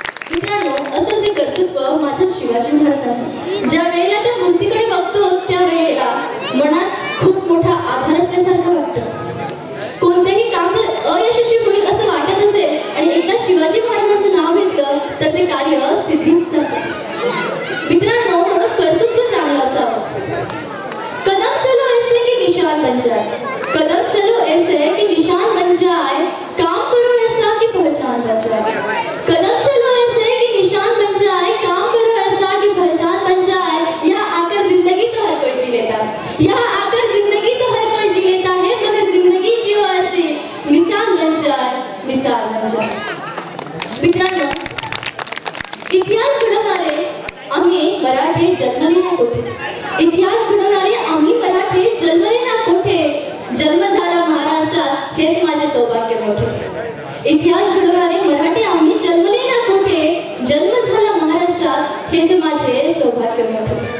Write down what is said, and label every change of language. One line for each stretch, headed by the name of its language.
Marathi: मित्रांनो, असं जे कर्तृत्व माझ्या शिवाजी महाराजांचं, ज्या वेळेला त्या मूर्तीकडे बघतो त्या वेळेला मनात खूप मोठा आधार असल्यासारखं वाटतं. कोणतेही काम जर अयशस्वी होईल असं वाटत असेल आणि एकदा शिवाजी महाराजांचं नाव घेतलं तर ते कार्य सिद्धीच जातं. मित्रांनो, म्हणून कर्तृत्व चांगलं असावं.
Hindi: कदम चलो ऐसे कि निशान बन जाए, कदम चलो ऐसे कि निशान बन जाए, काम करो ऐसा कि पहचान बन जाए. कदम चलो ऐसे कि निशान बन जाए, काम करो ऐसा कि पहचान बन जाए. यहाँ आकर जिंदगी तो हर कोई जी लेता है, यहाँ आकर जिंदगी तो हर कोई जी लेता है, मगर जिंदगी जियो ऐसे मिसाल बन जाए, मिसाल बन जाए.
Marathi: मित्रांनो, इतिहास घडवणारे आम्ही मराठे जन्मले ना कोठे, इतिहास घडवणारे आम्ही मराठे जन्मले ना कोठे. जन्म झाला महाराष्ट्रात हेच माझे सौभाग्य मोठे. इतिहास घडवणारे मराठे आम्ही जन्मले ना कोठे, जन्म झाला महाराष्ट्रात हेच माझे सौभाग्य मोठे.